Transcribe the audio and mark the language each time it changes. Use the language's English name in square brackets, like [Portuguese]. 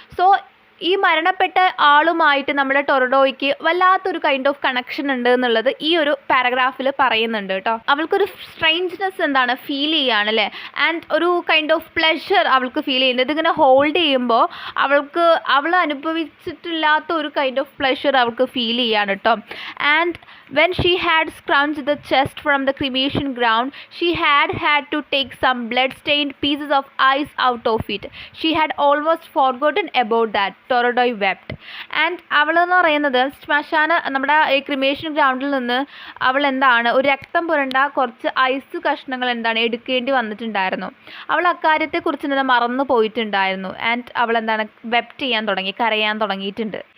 [Malayalam] So ഈ മരണപ്പെട്ട ആളുമായിട്ട് നമ്മുടെ ടൊറഡോയ്ക്ക് വല്ലാത്തൊരു കൈൻഡ് ഓഫ് കണക്ഷൻ ഉണ്ട് എന്നുള്ളത് ഈ ഒരു പാരഗ്രാഫിൽ പറയുന്നുണ്ട് കേട്ടോ. അവൾക്കൊരു സ്ട്രേഞ്ച്നെസ് എന്താണ് ഫീൽ ചെയ്യാണ് അല്ലേ. ആൻഡ് ഒരു കൈൻഡ് ഓഫ് പ്ലഷർ അവൾക്ക് ഫീൽ ചെയ്യുന്നുണ്ട്. ഇതിങ്ങനെ ഹോൾഡ് ചെയ്യുമ്പോൾ അവൾ അനുഭവിച്ചിട്ടില്ലാത്ത ഒരു കൈൻഡ് ഓഫ് പ്ലഷർ അവൾക്ക് ഫീൽ ചെയ്യാണ് കേട്ടോ. [English] And when she had scrunched the chest from the cremation ground, she had to take some blood-stained pieces of ice out of it. She had almost forgotten about that. Torodoi wept. [Malayalam] And അവളെന്ന് പറയുന്നത് നമ്മുടെ ഈ cremation ഗ്രൗണ്ടിൽ നിന്ന് അവൾ എന്താണ് ഒരു രക്തം പുരണ്ട കുറച്ച് ഐസ് കഷ്ണങ്ങൾ എന്താണ് എടുക്കേണ്ടി വന്നിട്ടുണ്ടായിരുന്നു. അവൾ അക്കാര്യത്തെക്കുറിച്ച് മറന്നു പോയിട്ടുണ്ടായിരുന്നു. ആൻഡ് അവൾ എന്താണ് വെപ്റ്റ് ചെയ്യാൻ തുടങ്ങി, കരയാൻ തുടങ്ങിയിട്ടുണ്ട്.